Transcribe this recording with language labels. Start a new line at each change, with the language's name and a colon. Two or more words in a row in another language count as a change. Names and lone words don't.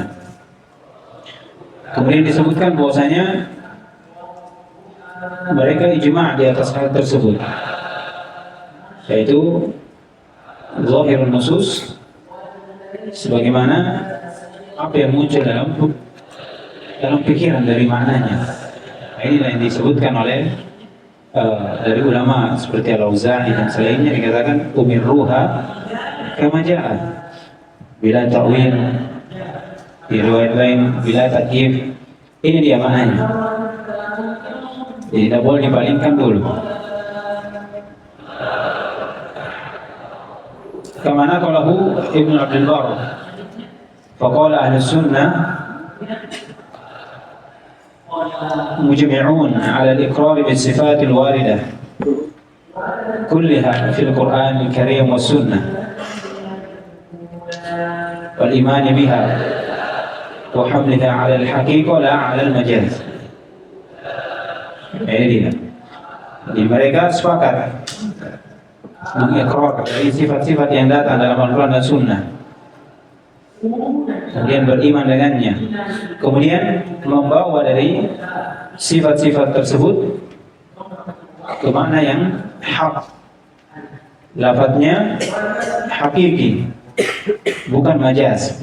Indonesian: Kemudian disebutkan bahwasanya mereka ijma' di atas hal tersebut, yaitu
Arabic: ظاهر النصوص,
Indonesian: sebagaimana apa yang muncul dalam pikiran dari maknanya. Inilah yang disebutkan oleh dari ulama seperti Al-Auza'i dan selainnya, dikatakan
Arabic: أمروها كما جاء بلا تأويل,
Indonesian: di riwayat lain
Arabic: بلا تكييف.
Indonesian: Ini dia maknanya, jadi tidak boleh dipalingkan dulu.
Arabic: كما نقله ابن عبد البر فقال أهل السنة مجمعون على الإقرار بالصفات الواردة كلها في القرآن الكريم والسنة والإيمان بها وحملها على الحقيقة لا على المجاز.
Indonesian: Ini dia. Jadi mereka sepakat mengikrar dari sifat-sifat yang datang dalam Al-Quran dan Sunnah, kemudian beriman dengannya, kemudian membawa dari sifat-sifat tersebut ke makna yang hak, lafadznya hakiki, bukan majaz.